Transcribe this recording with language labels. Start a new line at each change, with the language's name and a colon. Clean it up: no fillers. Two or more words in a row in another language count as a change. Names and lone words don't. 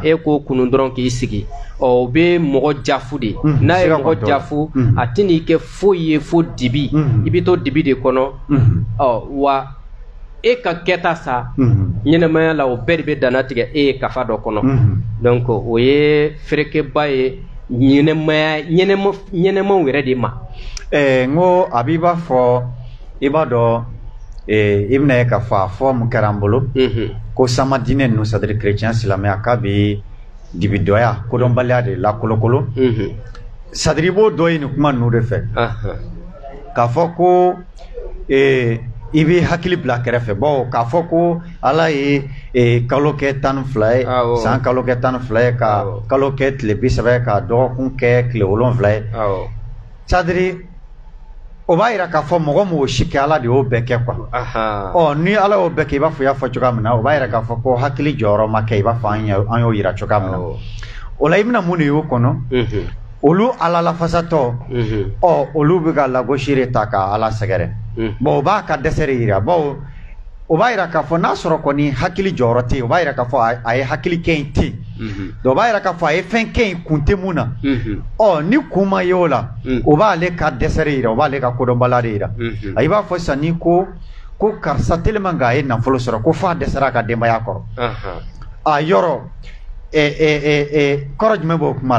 Bambara: e k'o kunu dɔrɔn k'i sigi o bɛ mɔgɔ jafu de n'a ye mɔgɔ jafu a tɛ n'i kɛ foyi ye fo dibi i bɛ to dibi de kɔnɔ wa e ka kɛta sa ɲɛnɛmaya la o bɛɛ de bɛ dana tigɛ e ye kafa dɔ kɔnɔ donc o ye ferekeba ye ɲɛnɛmaw yɛrɛ de ma n ko a b'i b'a fɔ i b'a dɔn i bɛna ye ka fɔ a fɔ mun kɛra an bolo ko sama diinɛ ninnu
French: c'est à dire
Bambara: chrétien silamɛya k'a bɛ dibidɔya kodɔnbaliya de lakolokolo
French: c'est à dire
Bambara: i b'o dɔ ye nin kuma ninnu de fɛ k'a fɔ ko i bɛ hakili bila kɛrɛfɛ bon k'a fɔ ko ala ye kalo kɛ 12 ye san kalo kɛ 12 ye ka kalo kɛ tile 30 ye ka dɔgɔkun kɛ tile 7 ye
French: c'est à dire
Bambara: o b'a yira k'a fɔ mɔgɔ mɔgɔ si kɛ ala de y'o bɛɛ kɛ quoi ni ala y'o bɛɛ kɛ i b'a fɔ i y'a fɔ cogoya min na o b'a yira k'a fɔ ko hakili jɔyɔrɔ ma kɛ i b'a fɔ an y'o yira cogoya min na o la i bɛna mun de y'o kɔnɔ olu ala la fasato olu be ka lagoshire ta ka ala sɛgɛrɛ bon o b'a ka dɛsɛre yira bon o b'a yira k'a fɔ n'a sɔrɔ kɔni hakili jɔyɔrɔ tɛ yen o b'a yira k'a fɔ a ye hakili kɛ in tɛ donc o b'a yira k'a fɔ a ye fɛn kɛ in kun tɛ mun na ni kun ma ye o la o b'ale ka dɛsɛre yira o b'ale ka kodɔnbala de yira i b'a fɔ sisan ni ko karisa tellement k'a ye nafolo sɔrɔ ko f'a dɛsɛra a ka denbaya kɔrɔ a yɔrɔ kɔrɔ jumɛn b'o kuma la